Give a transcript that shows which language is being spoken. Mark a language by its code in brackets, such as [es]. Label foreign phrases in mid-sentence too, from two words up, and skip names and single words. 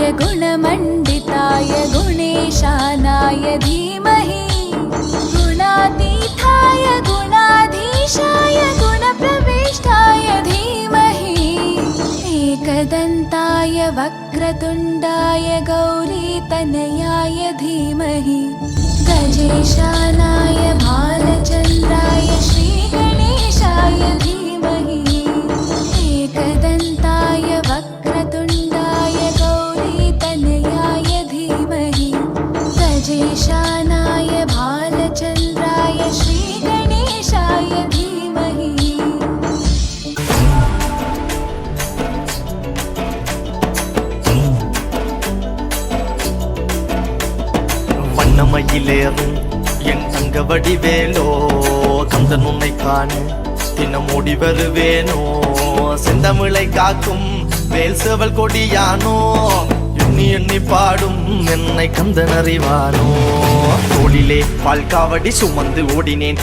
[sa] गुणमण्डिताय गुणेशानाय धीमहि गुणातीताय गुणाधीशाय गुणप्रविष्टाय धीमहि एकदन्ताय वक्रतुण्डाय गौरीतनयाय धीमहि गजेशानाय भालचन्द्राय श्रीगणेशाय धीमहि एकदन्ताय वक्रतुण्डाय गौरीतनयाय धीमहि गजेशानाय भालचन्द्राय श्रीगणेशाय धीमहि [ta] வண்ணமயிலேறும் என் தங்க வடிவேலோ கந்தன் உன்னை காண தினம் ஓடி வருவேனோ செந்தமிழை காக்கும் வேல் சேவல் கொடியானோ எண்ணி எண்ணி பாடும் என்னை கந்தன் அறிவானோ தோளிலே பால்காவடி சுமந்து ஓடினேன்